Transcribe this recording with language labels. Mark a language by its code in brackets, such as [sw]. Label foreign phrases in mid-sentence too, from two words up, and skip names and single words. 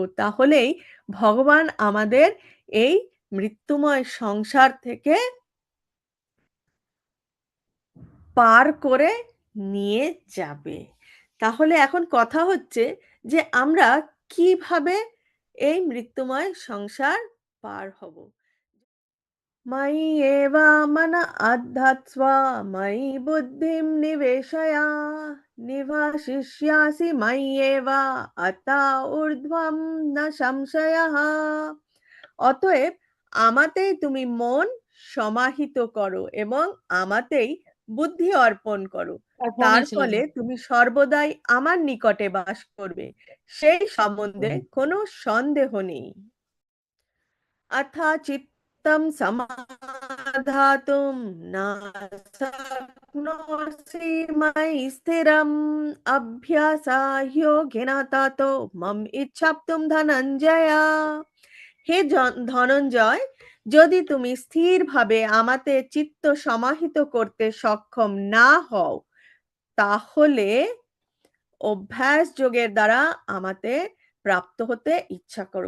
[bn] তাহলেই ভগবান আমাদের এই মৃত্যুময় সংসার থেকে পার করে নিয়ে যাবে। তাহলে এখন কথা হচ্ছে যে আমরা কিভাবে এই মৃত্যুময় সংসার পার হব। [sa] मयि एव मन अद्धत्स्व मयि बुद्धिं निवेशय निवशिष्यासि मय्येव अतः ऊर्ध्वं न সংশয়ः। [bn] অতএব আমাতেই তুমি মন সমাহিত করো এবং আমাতেই বুদ্ধি অর্পণ করো, তার ফলে তুমি সর্বদাই আমার নিকটে বাস করবে, সেই সম্বন্ধে কোনো সন্দেহ নেই। [sa] अथा चित्तं समाधातुं न शक्नोषि मयि स्थिरम् अभ्यासयोगेन ततो मम इच्छाप्तुं धनञ्जय। [bn] হে ধনঞ্জয়, যদি তুমি স্থিরভাবে আমাতে চিত্ত সমাহিত করতে সক্ষম না হও, তাহলে অভ্যাস যোগের দ্বারা আমাতে প্রাপ্ত হতে ইচ্ছা করো।